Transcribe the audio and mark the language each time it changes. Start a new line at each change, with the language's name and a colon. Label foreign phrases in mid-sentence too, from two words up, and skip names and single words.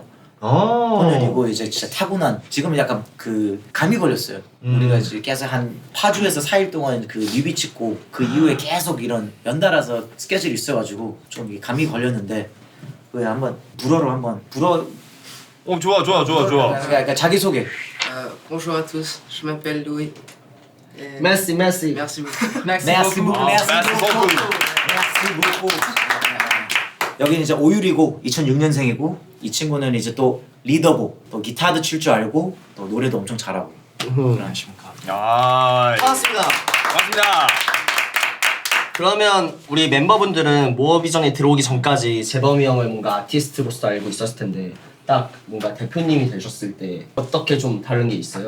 Korean: 혼혈이고 이제 진짜 타고난 지금은 약간 그 감이 걸렸어요. 우리가 이제 계속 한 파주에서 4일 동안 그 뮤비 찍고 그 이후에 계속 이런 연달아서 스케줄이 있어가지고 좀 이게 감이 걸렸는데 왜 한번 불어로 한번 불어. 좋아. 그러니까 자기 소개.
French: Bonjour à tous, je m'appelle Louis. Et Merci. merci beaucoup. Merci beaucoup.
Korean: 여기는 이제 오유리고 2006년생이고 이 친구는 이제 또 리더고 또 기타도 칠 줄 알고 또 노래도 엄청 잘하고. 안녕하십니까. 반갑습니다. 그러면 우리 멤버분들은 모어비전에 들어오기 전까지 재범이 형을 뭔가 아티스트로서 알고 있었을 텐데 딱 뭔가 대표님이 되셨을 때 어떻게 좀 다른 게 있어요?